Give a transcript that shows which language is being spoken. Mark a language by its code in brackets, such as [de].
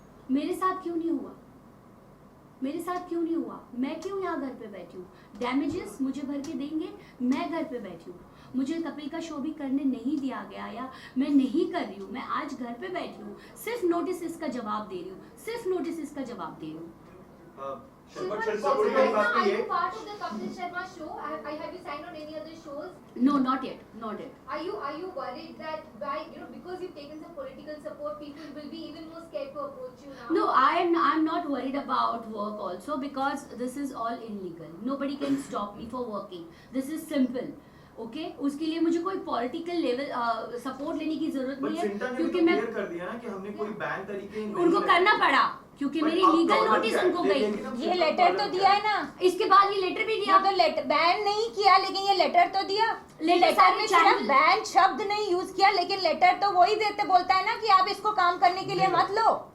[hi] मेरे साथ क्यों नहीं हुआ? मेरे साथ क्यों नहीं हुआ? मैं क्यों यहाँ घर पे बैठी हूँ? डैमेजेस मुझे भर के देंगे, मैं घर पे बैठी हूँ, मुझे कपिल का शो भी करने नहीं दिया गया या मैं नहीं कर रही हूँ, मैं आज घर पे बैठी हूँ, सिर्फ नोटिस इसका जवाब दे रही हूँ, सिर्फ नोटिस इसका जवाब दे रही हूँ। [en] Shilpa Shetty, are you part of the Kapil Sharma show? Have you signed on any other shows? No, not yet, not yet. Are you worried that because you've taken some political support, people will be even more scared to approach you now? No, I'm not worried about work also because this is all illegal. Nobody can stop me for working. This is simple. [hi] Okay उसके लिए मुझे कोई political level support लेने की जरूरत नहीं है, क्योंकि मैं कर दिया ना कि हमने कोई बैन तरीके उनको करना पड़ा क्योंकि मेरी लीगल नोटिस उनको गई। ये लेटर तो दिया है ना, इसके बाद ये लेटर भी दिया, तो लेटर बैन नहीं किया लेकिन ये लेटर तो दिया। लेटर में सिर्फ बैन शब्द नहीं यूज किया, लेकिन लेटर तो वही देते बोलता है ना कि आप इसको काम करने के लिए मत लो।